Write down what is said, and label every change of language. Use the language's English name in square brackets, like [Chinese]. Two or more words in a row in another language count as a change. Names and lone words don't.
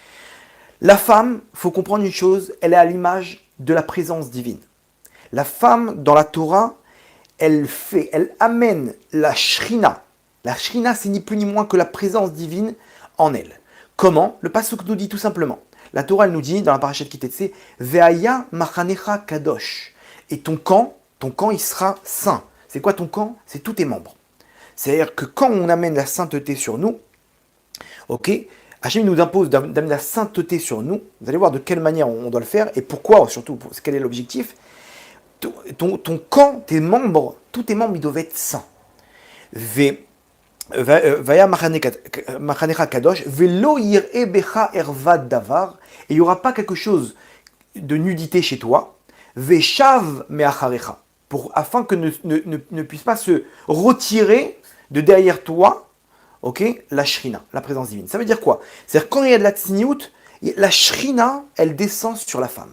[French] La femme, il faut comprendre une chose, elle est à l'image de la présence divine. La femme, dans la Torah, elle amène la shrina. La shrina, c'est ni plus ni moins que la présence divine en elle. Comment? Le pasuk nous dit tout simplement. La Torah, elle nous dit, dans la parashat Kitetse, [Hebrew] והיה מחניך קדוש. [French] Et ton camp, il sera saint. C'est quoi ton camp? C'est tous tes membres. C'est-à-dire que quand on amène la sainteté sur nous, ok, Hachem nous impose d'amener la sainteté sur nous. Vous allez voir de quelle manière on doit le faire et pourquoi, surtout, quel est l'objectif. Ton camp, tes membres, tous tes membres, ils doivent être saints. [Hebrew] והיה מחניך קדוש ולא יראה בך ערות דבר, [French] et il n'y aura pas quelque chose de nudité chez toi, [Hebrew] ושב מאחריך, [French] afin que ne puisse pas se retirer de derrière toi, ok, la shrina, la présence divine. Ça veut dire quoi? C'est-à-dire quand il y a de la tsniout, la shrina, elle descend sur la femme.